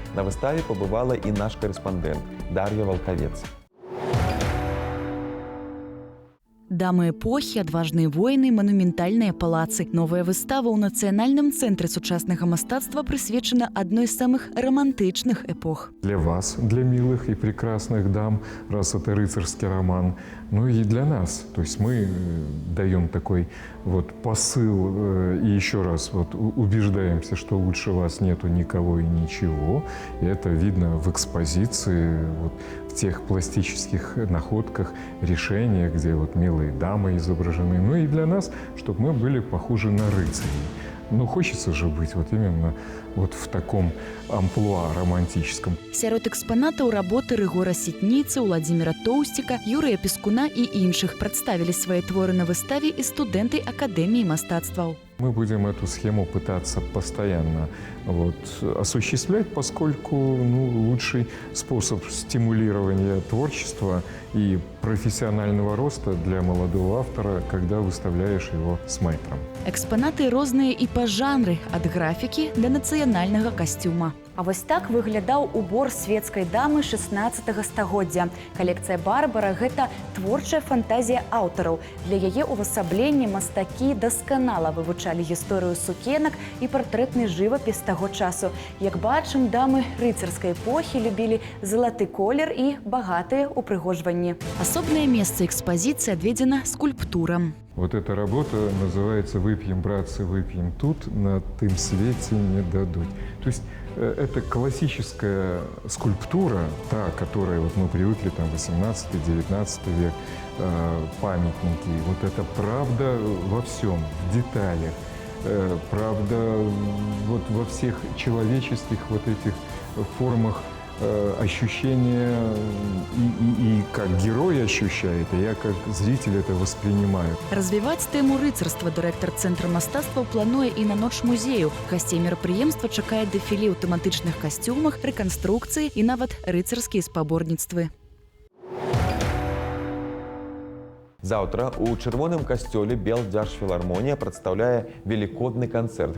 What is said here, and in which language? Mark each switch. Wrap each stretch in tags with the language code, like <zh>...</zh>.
<be>На выставе пабывала і наш карэспандэнт Дар'я Валкавец. Дамы эпохі, адважныя войны, манументальныя палацы. Новая выстава ў Нацыянальным цэнтры сучаснага мастацтва прысвечана адной з самых романтычных эпох.</be> <ru>Для вас, для милых и прекрасных дам, раз это рыцарский роман, ну и для нас. То есть мы даем такой вот посыл и еще раз вот убеждаемся, что лучше вас нету никого и ничего. И это видно в экспозиции, вот, в тех пластических находках, решениях, где вот милые дамы изображены. Ну и для нас, чтобы мы были похожи на рыцарей. Ну, хочется же быть вот именно вот в таком амплуа романтическом.</ru> <be>Сярод экспанатаў работы Рыгора Сітніцы, Уладзіміра Тоўсціка, Юрыя Пескуна і іншых прадставілі свае творы на выставе і студэнты Акадэміі мастацтваў.</be> <ru>Мы будем эту схему пытаться постоянно осуществлять, поскольку лучший способ стимулирования творчества и профессионального роста для молодого автора, когда выставляешь его с майстром.</ru> <be>Экспанаты розныя і па жанры, ад графікі да нацыянальнага касцюма. А вось так выглядаў убор светскай дамы 16 стагоддзя. Калекцыя Барбара – гэта творчая фантазія аўтараў. Для яе ўвасабленні мастакі дасканала вывучалі гісторыю сукенак і партрэтны жывапіс таго часу. Як бачым, дамы рыцарскай эпохі любілі залаты колер і багатыя упрыгожванні. Асобнае месца экспазіцыі адведзена скульптурам.</be> <ru>Вот эта работа называется «Выпьем, братцы, выпьем тут, на тым свете не дадут». То есть это классическая скульптура, та, которой вот мы привыкли, там, 18-19 век, памятники. Вот это правда во всем, в деталях, правда вот во всех человеческих вот этих формах ощущения, и как герой ощущает, и я как зритель это воспринимаю.</ru> <be>Развіваць тэму рыцарства дырэктар цэнтра мастацтваў плануе і на ноч музею. Гасцей мерапрыемства чакае дэфіле ў тэматычных касцюмах, рэканструкцыі і нават рыцарскія спаборніцтвы. Заўтра у чырвоным касцёле Белдзяржфілармонія прадстаўляе велікодны канцэрт.</be>